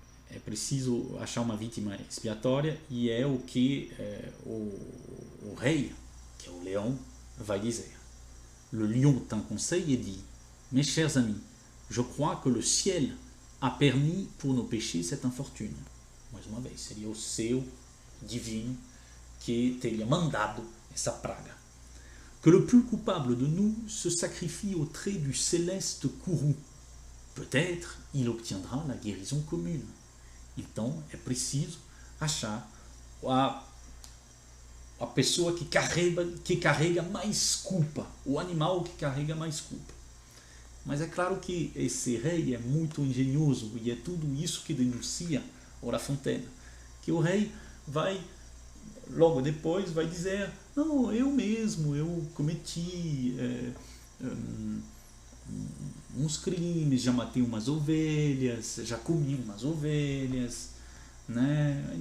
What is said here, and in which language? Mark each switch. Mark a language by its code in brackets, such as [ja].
[pt] É preciso achar uma vítima expiatória e é o que o rei, que é o leão, vai dizer. [fr] Le lion tint conseil et dit: Mes chers amis, je crois que le ciel a permis pour nos péchés cette infortune. [pt] Mais uma vez, seria o seu divino que teria mandado essa praga. [fr] Que le plus coupable de nous se sacrifie au trait du céleste courroux. Peut-être il obtiendra la guérison commune. [pt] Então é preciso achar a pessoa que carrega mais culpa, o animal que carrega mais culpa. Mas é claro que esse rei é muito engenhoso e é tudo isso que denuncia o La Fontaine, que o rei vai, logo depois, vai dizer: não, eu mesmo, eu cometi uns crimes, já matei umas ovelhas, já comi umas ovelhas, né?